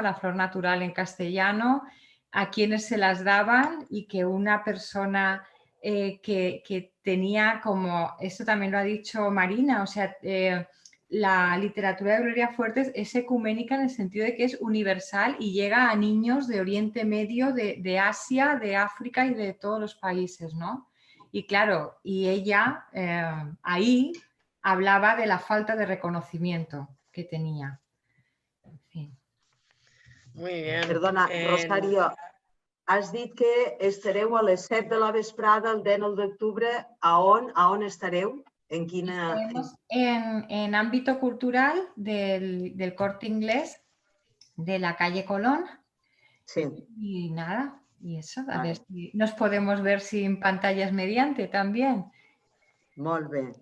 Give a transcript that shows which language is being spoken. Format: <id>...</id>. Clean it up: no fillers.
<es>La flor natural en castellano, a quienes se las daban y que una persona que tenía como, esto también lo ha dicho Marina, o sea, la literatura de Gloria Fuertes es ecuménica en el sentido de que es universal y llega a niños de Oriente Medio, de Asia, de África y de todos los países, ¿no? Y claro, y ella ahí hablaba de la falta de reconocimiento que tenía. En fin. Muy bien.</es> <ca>Perdona, Rosario, has dit que estareu a les 7 de la vesprada el 19 d'octubre. A on estareu? En quina...</ca> <es>Estaremos en ámbito cultural del Corte Inglés de la calle Colón. Sí. Y nada, y eso, a Vale. ver si nos podemos ver sin pantallas mediante también.</es> <ca>Molt bé.</ca>